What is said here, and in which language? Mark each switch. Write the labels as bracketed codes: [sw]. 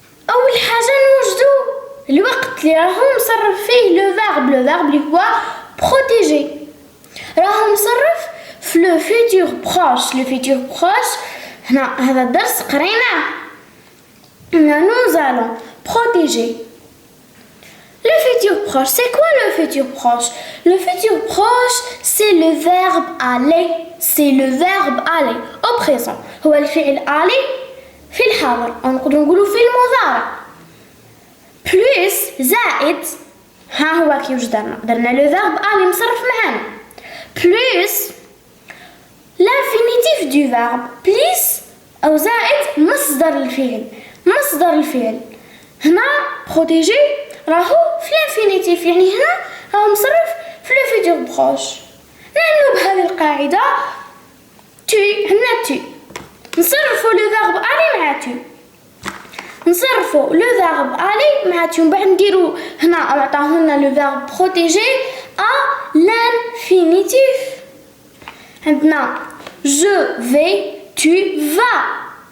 [ar] أول حاجة نوجدو الوقت اللي راهو مصرف فيه لو فيرب اللي هو protéger. راهو مصرف في لو [fr] futur proche. [ar] لو futur proche هنا هذا الدرس قريناه. [fr] Nous allons protéger. Le futur proche, c'est quoi le futur proche? Le futur proche, c'est le verbe aller. C'est le verbe aller au présent. [ar] هو الفعل aller في الحاضر أو نقدروا نقولوا في المضارع. plus زائد ها هو كيفاش درنا لو فيرب aller مصرف معانا [fr] plus l'infinitif du verbe plus [ar] أو زائد مصدر الفعل. هنا protéger راهو في الانفينيتيف يعني هنا راهو مصرف في لو فيتور بروش. نعملو بهذه القاعدة tu هنا tu نصرفو لو فيرب aller مع tu. نصرفو لو فيرب aller مع tu من بعد نديرو هنا عطاونا لو فيرب [fr] protéger à l'infinitif. عندنا je vais tu vas.